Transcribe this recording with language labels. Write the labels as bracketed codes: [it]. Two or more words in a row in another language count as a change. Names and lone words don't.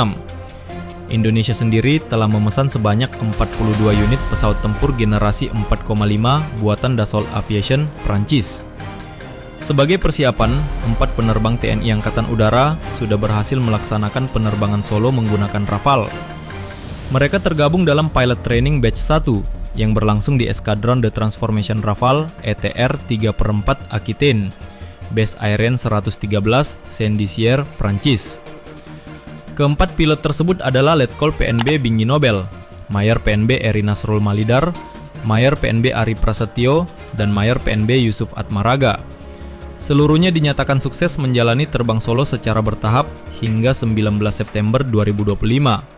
[id] Indonesia sendiri telah memesan sebanyak 42 unit pesawat tempur generasi 4,5 buatan Dassault Aviation, Prancis. Sebagai persiapan, 4 penerbang TNI Angkatan Udara sudah berhasil melaksanakan penerbangan solo menggunakan Rafale. Mereka tergabung dalam Pilot Training Batch 1 yang berlangsung di Eskadron de Transformation Rafale ETR 3/4 Aquitaine, Base Aérienne 113, Saint-Dizier, Prancis. Keempat pilot tersebut adalah Letkol PNB Binggi Nobel, Mayor PNB Eri Nasrul Malidar, Mayor PNB Ari Prasetyo, dan Mayor PNB Yusuf Atmaraga. Seluruhnya dinyatakan sukses menjalani terbang solo secara bertahap hingga 19 September 2025.